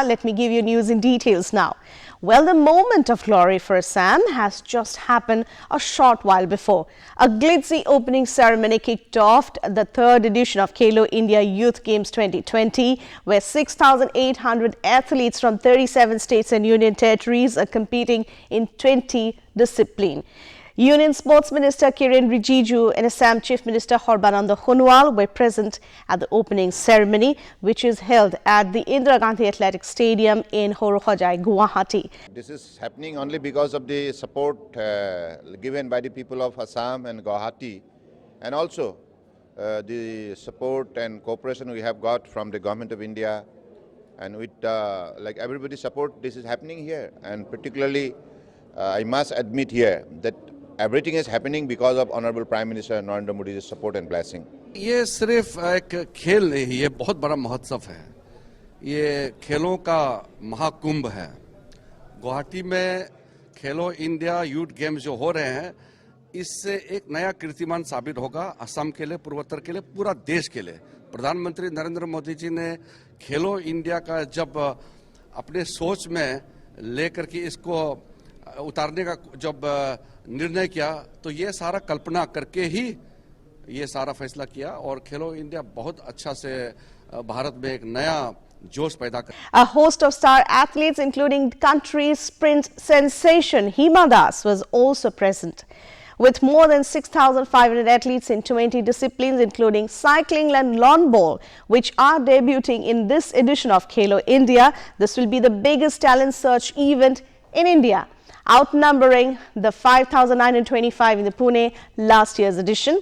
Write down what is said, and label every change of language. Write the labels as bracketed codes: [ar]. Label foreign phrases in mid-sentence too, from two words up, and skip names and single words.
[en] Let me give you news in details now. Well, the moment of glory for Assam has just happened a short while before. A glitzy opening ceremony kicked off the third edition of KHELO India Youth Games 2020, where 6,800 athletes from 37 states and union territories are competing in 20 disciplines. Union Sports Minister Kiren Rijiju and Assam Chief Minister Sarbananda Sonowal were present at the opening ceremony, which is held at the Indira Gandhi Athletic Stadium in Horojai, Guwahati. This is happening only because of the support given by the people of Assam and Guwahati, and also the support and cooperation we have got from the Government of India, and with like everybody's support, this is happening here. And particularly, I must admit here that everything is happening because of Honorable Prime Minister Narendra Modi's support and blessing. [hi] ये सिर्फ एक खेल नहीं, ये बहुत बड़ा महोत्सव है। ये खेलों का महाकुंभ है। गुवाहाटी में खेलो इंडिया यूथ गेम्स जो हो रहे हैं, इससे एक नया कीर्तिमान साबित होगा असम के लिए, पूर्वोत्तर के लिए, पूरा देश के लिए। प्रधानमंत्री नरेंद्र मोदी जी ने खेलो इंडिया का जब अपने सोच में लेकर के इसको उतारने का जब निर्णय किया, तो ये सारा कल्पना करके ही ये सारा फैसला किया और खेलो इंडिया बहुत अच्छा से भारत में एक नया जोश पैदा कर। [en] A host of star athletes, including country's sprint sensation Hima Das, was also present. With more than 6,500 athletes in 20 disciplines, including cycling and lawn ball, which are debuting in this edition of KHELO India, this will be the biggest talent search event in India, outnumbering the 5,925 in the Pune last year's edition.